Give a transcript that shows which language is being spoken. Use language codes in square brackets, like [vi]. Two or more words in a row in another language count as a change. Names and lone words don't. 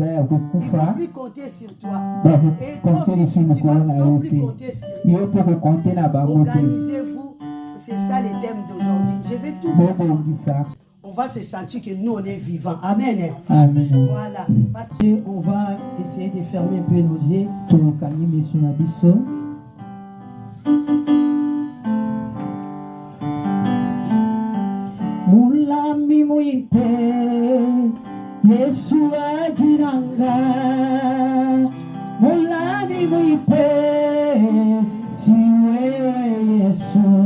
[fr] Ils ne vont plus compter sur toi. Et toi aussi, tu ne vas plus compter sur toi. Organisez-vous. C'est ça le thème d'aujourd'hui. Je vais tout dire. On va se sentir que nous, on est vivants. Amen. Amen. Voilà. Parce qu'on va essayer de fermer un peu nos yeux. [lua] Mulami muipe Yesu ajiranga Mulami muipe si wewe Yesu